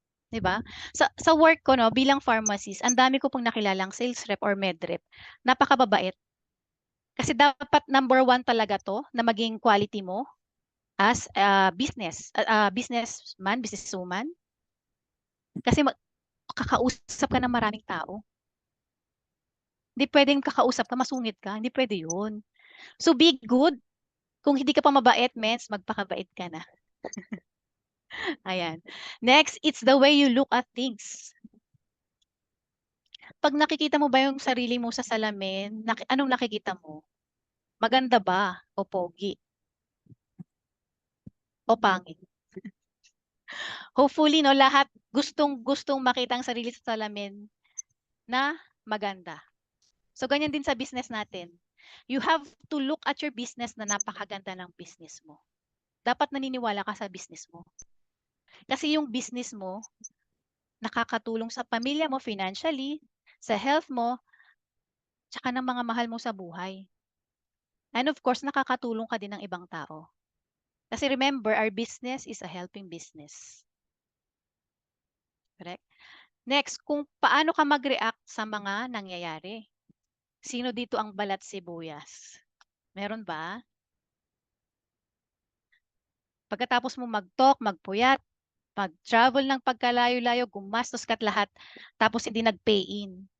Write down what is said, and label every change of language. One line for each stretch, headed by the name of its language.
Filipino: 'Di ba? Sa work ko, no, bilang pharmacist, ang dami ko pong nakilalang sales rep or med rep. Napakababait. Kasi dapat number one talaga to na maging quality mo
English: as a businessman, businesswoman.
Filipino: Kasi kakausap ka ng maraming tao. Hindi pwedeng kakausap ka, masungit ka. Hindi pwede yun.
English: So be good.
Filipino: Kung hindi ka pa mabait, mens, magpakabait ka na. Ayan.
English: Next, it's the way you look at things.
Filipino: Pag nakikita mo ba yung sarili mo sa salamin, anong nakikita mo? Maganda ba? O pogi? O pangit? Hopefully, no, lahat gustong makita ang sarili sa salamin na maganda. So, ganyan din sa business natin.
English: You have to look at your business
Filipino: na napakaganda ng business mo. Dapat naniniwala ka sa business mo. Kasi yung business mo, nakakatulong sa pamilya mo financially, sa health mo, tsaka ng mga mahal mo sa buhay. And of course, nakakatulong ka din ng ibang tao.
English: Kasi remember, our business is a helping business. Correct?
Filipino: Next, kung paano ka mag-react sa mga nangyayari. Sino dito ang balat sibuyas? Meron ba? Pagkatapos mo mag-talk, magpuyat, mag-travel ng pagkalayo-layo, gumastos ka't lahat, tapos hindi nag-pay in.